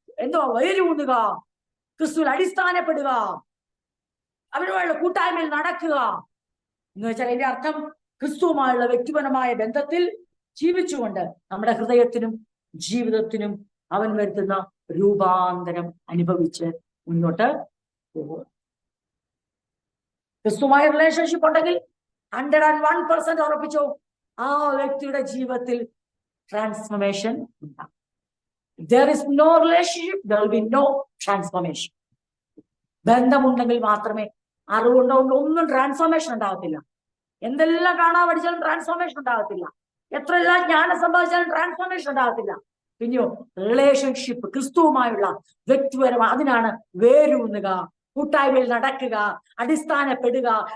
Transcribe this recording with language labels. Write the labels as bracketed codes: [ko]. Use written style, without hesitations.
[ml] എന്തോ വയലൂന്നുക, ക്രിസ്തുവിൽ അടിസ്ഥാനപ്പെടുക, അവരുമായുള്ള കൂട്ടായ്മയിൽ നടക്കുക എന്ന് വെച്ചാൽ അതിന്റെ അർത്ഥം ക്രിസ്തുവുമായുള്ള വ്യക്തിപരമായ ബന്ധത്തിൽ ജീവിച്ചുകൊണ്ട് നമ്മുടെ ഹൃദയത്തിനും ജീവിതത്തിനും അവൻ വരുത്തുന്ന രൂപാന്തരം അനുഭവിച്ച് മുന്നോട്ട് പോകും. ക്രിസ്തുമായ റിലേഷൻഷിപ്പ് ഉണ്ടെങ്കിൽ 101% ഉറപ്പിച്ചോ, ആ വ്യക്തിയുടെ ജീവിതത്തിൽ ട്രാൻസ്ഫോർമേഷൻ ഉണ്ടാകും. [en] There is no relationship, there will be no transformation. [ml] ബന്ധമുണ്ടെങ്കിൽ മാത്രമേ, അറിവുണ്ടോ ഒന്നും ട്രാൻസ്ഫോർമേഷൻ ഉണ്ടാകത്തില്ല. എന്തെല്ലാം കാണാൻ പഠിച്ചാലും ട്രാൻസ്ഫോർമേഷൻ ഉണ്ടാകത്തില്ല. എത്രയെല്ലാം ജ്ഞാനം സമ്പാദിച്ചാലും ട്രാൻസ്ഫോർമേഷൻ ഉണ്ടാകത്തില്ല. പിന്നെയോ റിലേഷൻഷിപ്പ്, ക്രിസ്തുവുമായുള്ള വ്യക്തിപരം, അതിനാണ് വേരൂന്നുക, കൂട്ടായ്മയിൽ നടക്കുക, അടിസ്ഥാനപ്പെടുക.